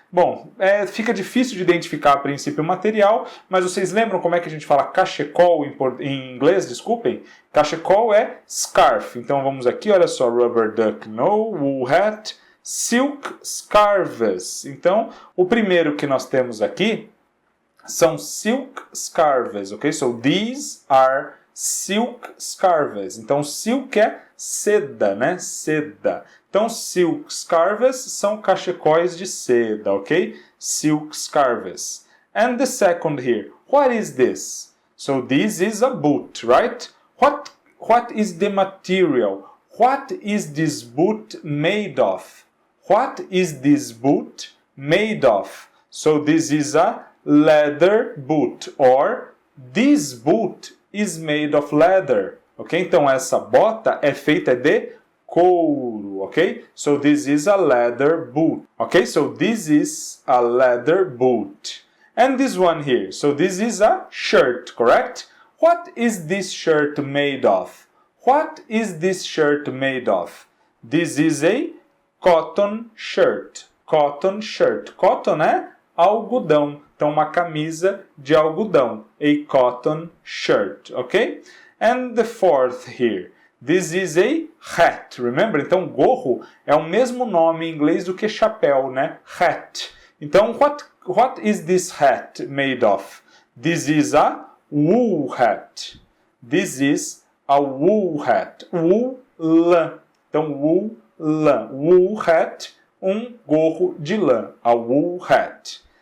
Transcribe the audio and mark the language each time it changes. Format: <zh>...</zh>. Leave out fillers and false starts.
<pt>Bom, fica difícil de identificar a princípio o material, mas vocês lembram como é que a gente fala cachecol em inglês? Desculpem. Cachecol é scarf. Então vamos aqui, olha só,</pt> <en>rubber duck, no, wool hat, silk scarves.</en> <pt>Então, o primeiro que nós temos aqui são silk scarves, ok?</pt> <en>So these are silk scarves.</en> <pt>Então, silk é seda, né? Seda. Então, silk scarves são cachecóis de seda, ok?</pt> <en>Silk scarves. And the second here, what is this? So this is a boot, right? What is the material? What is this boot made of? What is this boot made of? So this is a leather boot, or this boot is made of leather, ok?</en> <pt>Então essa bota é feita de couro, ok?</pt> <en>So this is a leather boot, ok? So this is a leather boot. And this one here, so this is a shirt, correct? What is this shirt made of? What is this shirt made of? This is a cotton shirt. Cotton shirt.</en> <pt>Cotton é algodão. Então, uma camisa de algodão.</pt> <en>A cotton shirt, ok? And the fourth here. This is a hat. Remember?</en> <pt>Então, gorro é o mesmo nome em inglês do que chapéu, né?</pt> <en>Hat. Então, what is this hat made of? This is a wool hat. This is a wool hat.</en> <pt>Wool, lã. Então, wool, lã. Wool hat, um gorro de lã.</pt> <en>A wool hat.</en>